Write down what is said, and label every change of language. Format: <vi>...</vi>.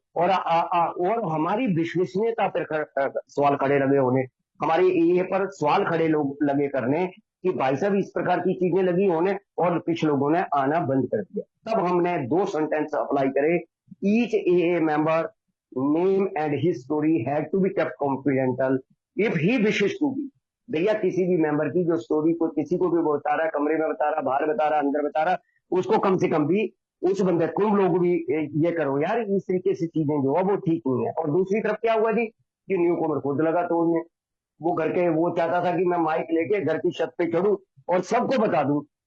<hi>और हमारी विश्वसनीयता पर सवाल खड़े लगे होने, हमारी ये पर सवाल खड़े लोग लगे करने कि भाई साहब इस प्रकार की चीजें लगी होने, और कुछ लोगों ने आना बंद कर दिया। तब हमने 2 सेंटेंस अप्लाई करे,</hi> <en>Each a member name and his story had to be kept confidential if he wishes to be।</en> <hi>भैया किसी भी मेंबर की जो स्टोरी को किसी को भी बता रहा है, कमरे में बता रहा, बाहर बता रहा, अंदर बता रहा, उसको कम से कम भी उस बंदे तुम लोग भी ये करो यार, इस तरीके से चीजें जो है वो ठीक नहीं है। और दूसरी तरफ क्या हुआ जी कि न्यू कॉमर खुद लगा तोड़ने। वो घर के वो चाहता था कि मैं माइक लेके घर की छत पे चढ़ूं और सबको बता दूं।</hi>